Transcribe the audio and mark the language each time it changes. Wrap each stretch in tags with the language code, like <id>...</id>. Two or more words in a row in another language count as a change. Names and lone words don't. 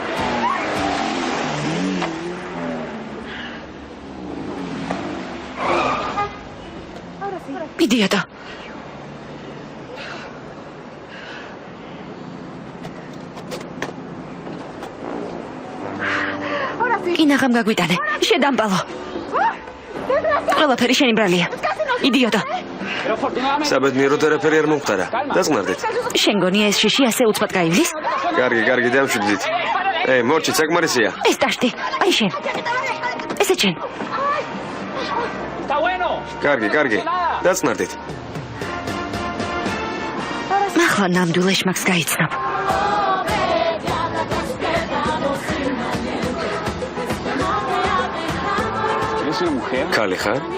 <ka>იდიოტო. კინაღამ გაგვიტანე. შედამპალო. ყველაფერი შენი ბრალია. იდიოტო.</ka> <es>Pero afortunadamente.</es> <ka>საბედნიეროდ არაფერი არ მომხდარა. დაწყნარდით. შენ გონია ეს შიში ასე უცბად გაივლის? კარგი, დამშვიდით. მორჩი, საკმარისია. ეს ტაშტი. აი შენ. ესე შენ.</ka> <es>Está bueno.</es> <ka>კარგი, დაწყნარდით. ახლა ნამდვილ ეშმაკს გაიცნობ.</ka> <es>¿Eres una mujer?</es> <ka>ქალი ხარ?</ka>